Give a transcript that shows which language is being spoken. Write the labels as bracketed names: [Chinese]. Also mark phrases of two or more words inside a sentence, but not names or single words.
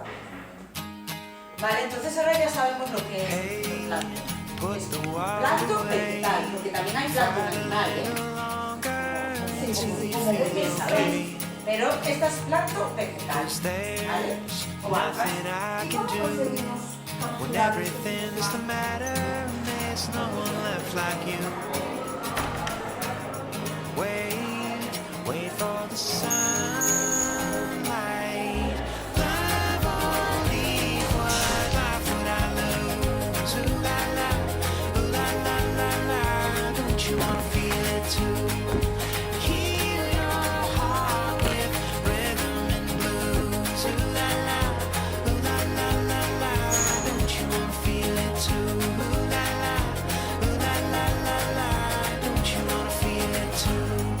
[Spanish] Vale, entonces ahora ya sabemos lo que es el plancton. Es plancton vegetal, porque también hay plancton animal, como muy bien sabéis. Pero esta es plancton vegetal, ¿vale? O algas. ¿Y cómo conseguimos [English] When [Spanish] capturar [English] everything's the matter, there's no one left like you. Wait for the sunlight. Love only what life would I lose? Ooh la la, ooh la la la la. Don't you wanna feel it too? Heal your heart with rhythm and blues. Ooh la la, ooh la la la la. Don't you wanna feel it too? Ooh la la, ooh la la la la. Don't you wanna feel it too?